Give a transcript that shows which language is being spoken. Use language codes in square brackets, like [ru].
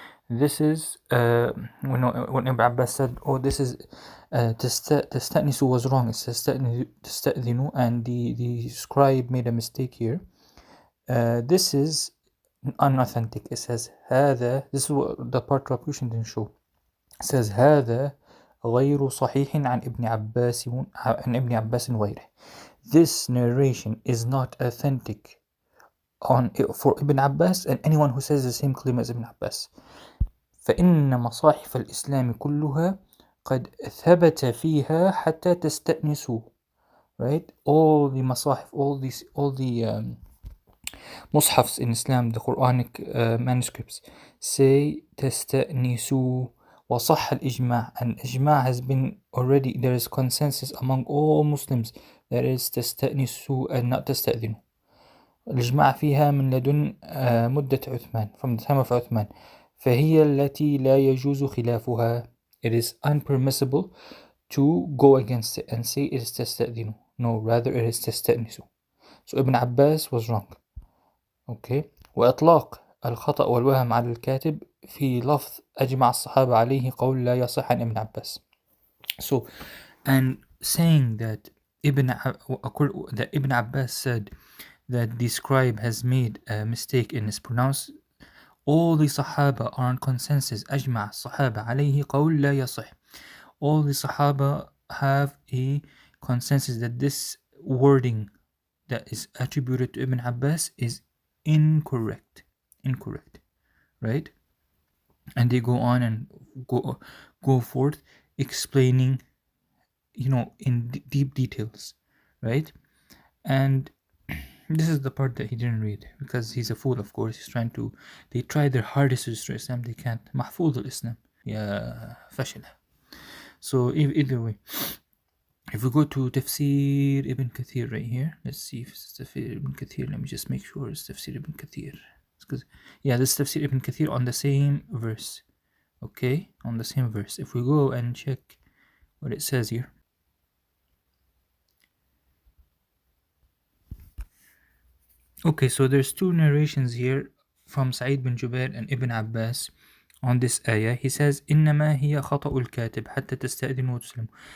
[en] This is when Ibn Abbas said, oh, this is تستأنسوا was wrong, it's تستأذنوا, and the scribe made a mistake here. This is unauthentic. It says [ar] هذا, [en] this is what the part Rob Christian didn't show. [ar] It says هذا غير صحيح عن ابن عباس وغيره. [en] This narration is not authentic for Ibn Abbas and anyone who says the same claim as Ibn Abbas. [ar] فإن مصاحف الإسلام كلها قد ثبت فيها حتى تستأنسوا. [en] Right? All the masahif, all the mushafs in Islam, the Quranic manuscripts, say تستأنسوا. [ar] وصح الإجماع, [en] and إجماع has been already, there is consensus among all Muslims that is تستأنسوا and not تستأذنوا. [ar] الإجماع فيها من لدن مدة عثمان, [en] from the time of Uthman. [ar] فهي التي لا يجوز خلافها. [en] It is unpermissible to go against it and say it is تستأذنوا. No, rather it is تستأنسوا. So Ibn Abbas was wrong. Okay. [ar] وإطلاق الخطأ والوهم على الكاتب في لفظ أجمع الصحابة عليه قول لا يصح عن ابن عباس. [en] So, and saying that that Ibn Abbas said that the scribe has made a mistake in his pronounce, all the Sahaba are on consensus. [ar] أجمع الصحابة عليه قول لا يصح. [en] All the Sahaba have a consensus that this wording that is attributed to Ibn Abbas is incorrect. Incorrect, right? And they go on and go forth explaining, in deep details, right? And this is the part that he didn't read because he's a fool, of course. He's trying to, they try their hardest to destroy Islam, they can't. [ar] محفوظ الإسلام يا فشلة. [en] So either way, if we go to Tafsir Ibn Kathir right here, let's see if it's Tafsir Ibn Kathir. Let me just make sure it's Tafsir Ibn Kathir. Because, yeah, this is Tafsir Ibn Kathir on the same verse. Okay, on the same verse. If we go and check what it says here. Okay, so there's two narrations here from Sa'id bin Jubair and Ibn Abbas on this ayah. He says, [ar] إنما هي خطأ الكاتب حتى تستأذنوا وتسلموا.